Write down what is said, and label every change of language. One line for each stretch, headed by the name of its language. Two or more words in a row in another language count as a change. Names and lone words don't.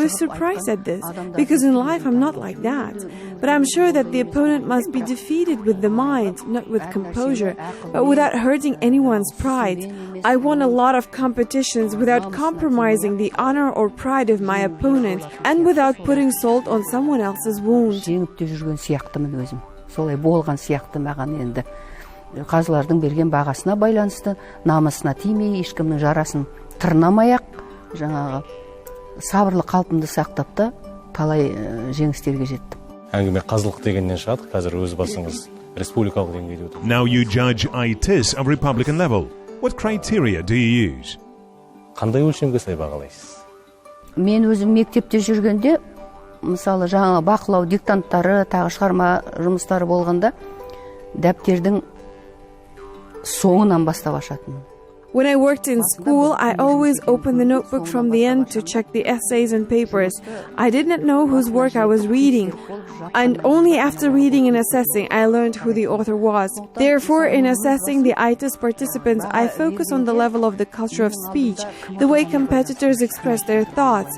English: I was surprised at this, because in life I'm not like that. But I'm sure that the opponent must be defeated with the mind, not with composure, but without hurting anyone's pride. I won a lot of competitions without compromising the honor or pride of my opponent and without putting salt on someone else's wound.
Kazakh: Жеңіп те жүрген сияқтымын өзім. Солай болған сияқты маған енді. Қазылардың берген бағасына байланысты, намысына тимей, ешкімнің жарасын тырнамай-ақ, жаңағы сабырлы қалпымды сақтап та талай жеңістерге жеттім. Әңгіме қазылық дегеннен шығады, қазір өз басыңыз республикалық деңгейде өтеді.
English: Now you judge aitys of Republican level. What criteria do you use?
Kazakh: Қандай өлшемге сай бағалайсыз? Мен өзім мектепте жүргенде, мысалы жаңа бақылау диктанттары, тағы шығарма жұмыстары болғанда, дәптердің соңынан бастап ашатынмын.
English: When I worked in school, I always opened the notebook from the end to check the essays and papers. I did not know whose work I was reading, and only after reading and assessing, I learned who the author was. Therefore, in assessing the aitys participants, I focus on the level of the culture of speech, the way competitors express their thoughts.